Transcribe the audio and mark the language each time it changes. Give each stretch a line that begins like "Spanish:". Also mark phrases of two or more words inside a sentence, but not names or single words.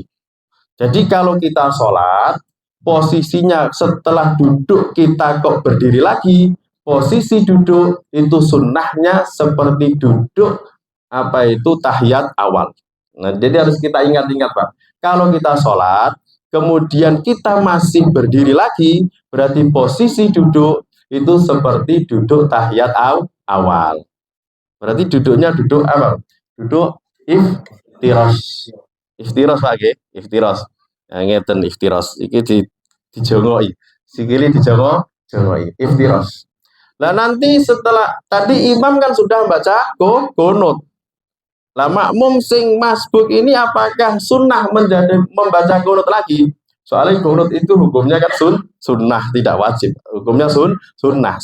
Indonesian: Jadi kalau kita sholat, posisinya setelah duduk kita kok berdiri lagi, posisi duduk itu sunnahnya seperti duduk tahiyat awal. Nah, jadi harus kita ingat-ingat, Pak. Kalau kita sholat, kemudian kita masih berdiri lagi, berarti posisi duduk itu seperti duduk tahiyat awal. Berarti duduknya duduk apa? Duduk iftiros. Iftiros, Pak, nggih. Iftiros.
Javanese: Nah, ngeten iftiros. Iki dijongoi. Sikili dijongoi. Iftiros.
Indonesian: Nah, nanti setelah tadi imam kan sudah baca qunut. Lah makmum sing masbuk ini apakah sunnah membaca qunut lagi? Soalnya qunut itu hukumnya kan sunnah, tidak wajib. Hukumnya sunnah.